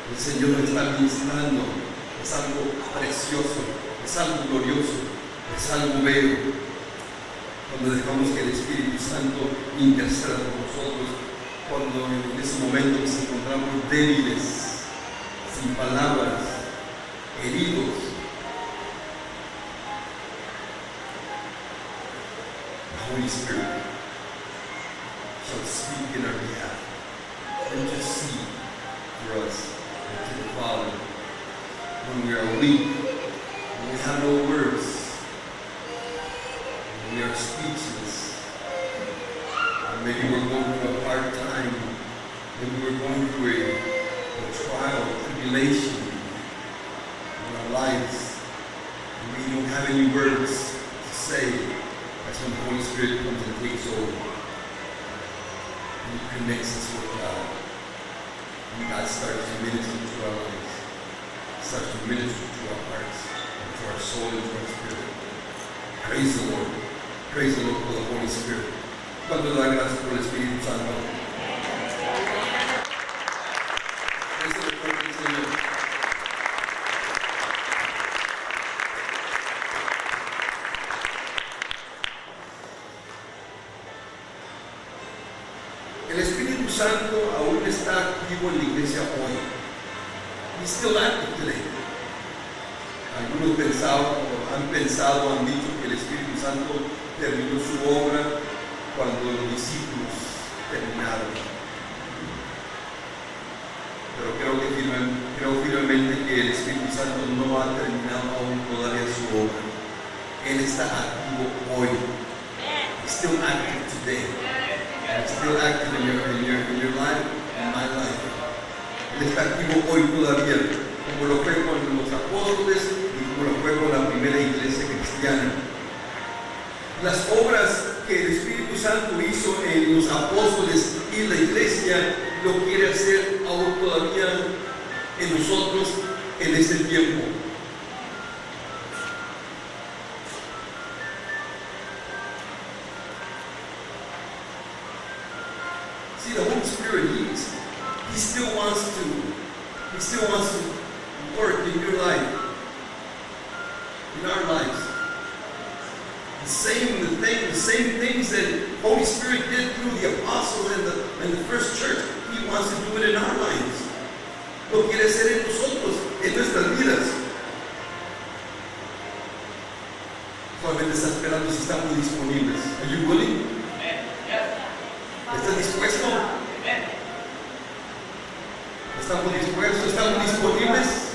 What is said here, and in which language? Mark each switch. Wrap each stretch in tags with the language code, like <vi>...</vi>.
<es>El Señor nos está ministrando. Es algo precioso, es algo glorioso, es algo bello cuando dejamos que el Espíritu Santo interceda por nosotros, cuando en ese momento nos encontramos débiles, sin palabras, heridos.</es> <en>The Holy Spirit shall speak in our behalf, intercede for us and to the Father when we are weak, when we have no words, when we are speechless, and maybe we're going through a hard time, maybe we're going through a trial, tribulation in our lives, and we don't have any words to say. That's when the Holy Spirit comes and takes over. And He connects us with God. And God starts to minister to our lives. Starts to minister to our hearts, to our soul, and to our spirit. Praise the Lord. Praise the Lord for the Holy Spirit.</en> <es>¿Cuánto le da gracias por el Espíritu Santo?</es> <en>Praise the Lord</en> <es>por el Señor. El Espíritu Santo aún está activo en la iglesia hoy.</es> <en>He's still active today.</en> <es>Algunos han pensado, han dicho que el Espíritu Santo terminó su obra cuando los discípulos terminaron. Pero creo firmemente que el Espíritu Santo no ha terminado aún todavía su obra. Él está activo hoy.</es> <en>He's still active today. He's still active in your life, in my life.</en> <es>Él está activo hoy todavía, como lo fue con los apóstoles y como lo fue con la primera iglesia cristiana. Las obras que el Espíritu Santo hizo en los apóstoles y la iglesia lo quiere hacer aún todavía en nosotros en este tiempo.</es> <en>See, the Holy Spirit, He still wants to work in your life, in our lives. The same things that Holy Spirit did through the apostles and the first church, He wants to do it in our lives.</en> <es>Lo quiere hacer en nosotros, en nuestras vidas. Solamente está esperando si estamos disponibles.</es> <en>Are you willing?</en> <es>¿Estás dispuesto? ¿Estamos dispuestos? ¿Estamos disponibles?</es>